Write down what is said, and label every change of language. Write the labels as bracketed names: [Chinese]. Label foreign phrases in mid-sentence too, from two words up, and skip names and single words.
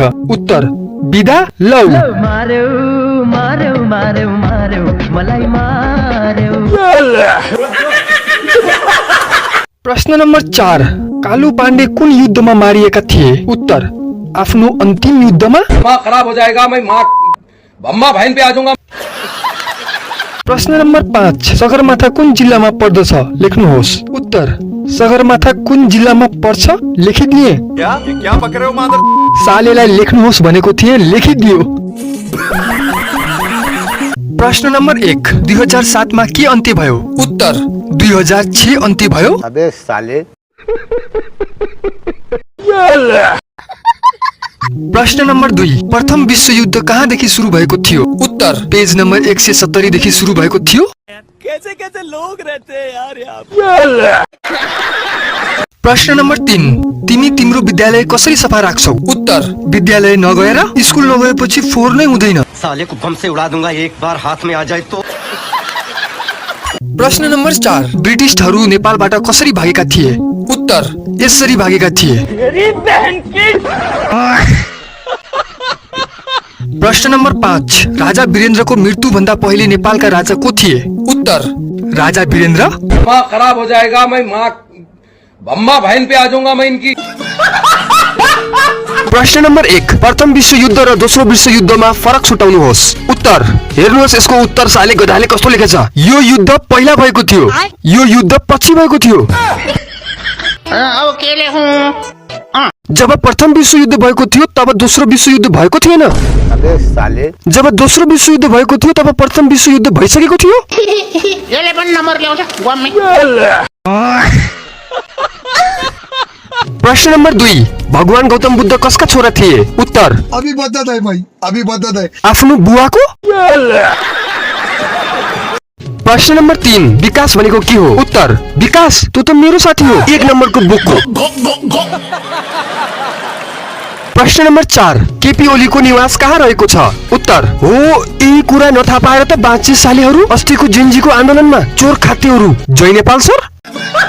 [Nepali] उत्तर, बिदा लौ। प्रश्न नम्बर 4, कालु पाण्डे कुन युद्धमा मारिएका थिए? उत्तर, आफ्नो अन्तिम युद्धमा। [Hindi] दिमाग खराब हो जाएगा, मैं माँ बम्मा बहन पे आ जाऊंगा। [Nepali] प्रश्न नम्बर 5, सगरमाथा कुन जिल्लामा पर्दछ? लेख्नुहोस्। उत्तर, सगरमाथा कुन जिल्लामा पर्छ? लेखिदिए। [Hindi] क्या पक रहे हो मादर? [Nepali] सालेलाई लेख्नुहोस् भनेको थिए, लेखिदियो। प्रश्न नम्बर 1, 2007 मा के अन्त्य भयो? उत्तर, 2006 अन्त्य भयो। [Hindi] अबे साले [Nepali] प्रश्न नम्बर 2, प्रथम विश्वयुद्ध कहाँदेखि सुरु भएको थियो? उत्तर, पेज नम्बर 170 देखि सुरु भएको थियो। [Hindi] कैसे कैसे लोग रहते हैं यार यहाँ। [Nepali] प्रश्न नम्बर 3, तिमी तिम्रो विद्यालय कसरी सफा राख्छौ? उत्तर, विद्यालय नगएर स्कुल नगएपछि फोहोर नै हुँदैन। [Hindi] साले को बम से उड़ा दूंगा एक बार हाथ में आ जाए तो। [Nepali] प्रश्न नम्बर 4, ब्रिटिशहरू नेपालबाट कसरी भागेका थिए? उत्तर, यसरी भागेका थिए। प्रश्न नम्बर 5, राजा वीरेन्द्रको मृत्यु भन्दा पहिले नेपालका राजा को थिए? उत्तर, राजा वीरेन्द्र। [Hindi] दिमाग खराब हो जाएगा, मैं माँ बम्मा बहन पे आ जाऊंगा मैं इनकी। [Nepali] प्रश्न नम्बर 1, प्रथम विश्वयुद्ध र दोस्रो विश्वयुद्धमा फरक छुटाउनुहोस्। उत्तर, हेर्नुहोस् यसको उत्तर साले गधाले कस्तो लेखेछ। यो युद्ध पहिला भएको थियो, यो युद्ध पछि भएको थियो। जब प्रथम विश्वयुद्ध भएको थियो तब दोस्रो विश्वयुद्ध भएको थिएन। [Hindi] अबे साले [Nepali] जब दोस्रो विश्वयुद्ध भएको थियो तब प्रथम विश्वयुद्ध भइसकेको थियो। यसले पनि नम्बर ल्याउँछ गम्मे। प्रश्न नम्बर 2, भगवान गौतम बुद्ध कसका छोरा थिए? उत्तर, [Hindi] अभी बता है भाई, अभी बता है। [Nepali] आफ्नो बुवाको। प्रश्न नम्बर 3, विकास भनेको के हो? उत्तर, विकास तँ त मेरो साथी हो, 1 नम्बरको बुकको। प्रश्न नम्बर 4, केपी ओलीको निवास कहाँ रहेको छ? उत्तर, हो यही कुरा नथाहा पाएर त बाँचे सालेहरू अस्तिको जेन्जीको आन्दोलनमा चोर खातेहरू जय नेपाल सर।